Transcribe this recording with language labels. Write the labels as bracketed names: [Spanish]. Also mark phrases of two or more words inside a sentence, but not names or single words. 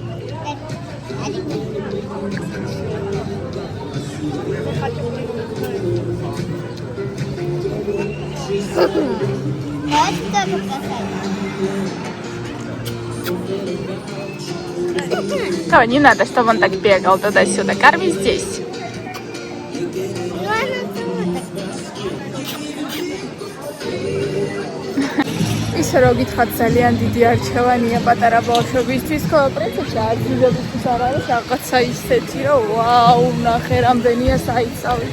[Russian] Давай, не надо, чтобы он так бегал туда-сюда. Корми здесь. [Georgian] ისე რომ გითხრათ ძალიან დიდი არჩევანია პატარა ბავშვებისთვის, ხოლო პრინციპში ადგილებისთვის არ არის რაღაცა ისეთი, რომ ვაუ, ნახე რამდენია საიცავი.